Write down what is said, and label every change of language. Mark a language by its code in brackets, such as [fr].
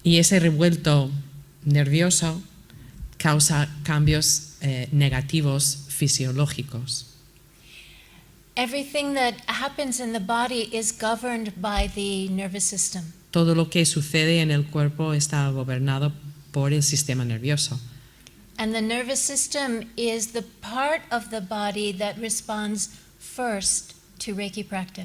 [es] Y ese revuelto nervioso causa cambios negativos fisiológicos. [en] Everything that happens in the body is governed by the nervous system. [es] Todo lo que sucede en el cuerpo está gobernado por el sistema nervioso. [en] And the nervous system is the part of the body that responds first to Reiki practice.